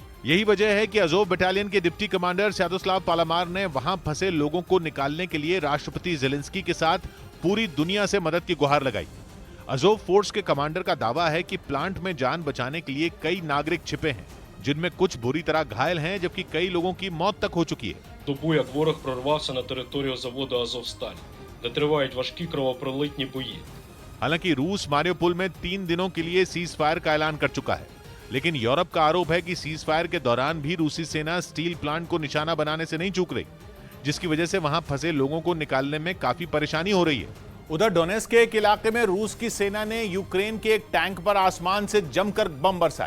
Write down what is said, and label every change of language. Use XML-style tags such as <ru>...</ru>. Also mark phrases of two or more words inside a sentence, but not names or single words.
<hi>यही वजह है कि अज़ोव बटालियन के डिप्टी कमांडर स्वातोस्लाव पालामार ने वहां फंसे लोगों को निकालने के लिए राष्ट्रपति ज़ेलेंस्की के साथ पूरी दुनिया से मदद की गुहार लगाई। अज़ोव फोर्स के कमांडर का दावा है कि प्लांट में जान बचाने के लिए कई नागरिक छिपे हैं, जिनमें कुछ बुरी तरह घायल हैं, जबकि कई लोगों की मौत तक हो चुकी है।</hi> <uk>Добу як ворог прорвався на територію заводу Азовсталь, де тривають важкі кровопролитні бої.</uk> <hi>हालांकि रूस मारियोपोल में 3 दिनों के लिए</hi> <en>cease fire</en> <hi>का ऐलान कर चुका है। लेकिन यूरोप का आरोप है कि</hi> <en>cease fire</en> <hi>के दौरान भी रूसी सेना</hi> <en>steel plant</en> <hi>को निशाना बनाने से नहीं चूक रही, जिसकी वजह से वहां फंसे लोगों को निकालने में काफी परेशानी हो रही है। उधर डोनेट्स्क के एक इलाके में रूस की सेना ने यूक्रेन के एक टैंक पर आसमान से जमकर बम बरसाए।</hi>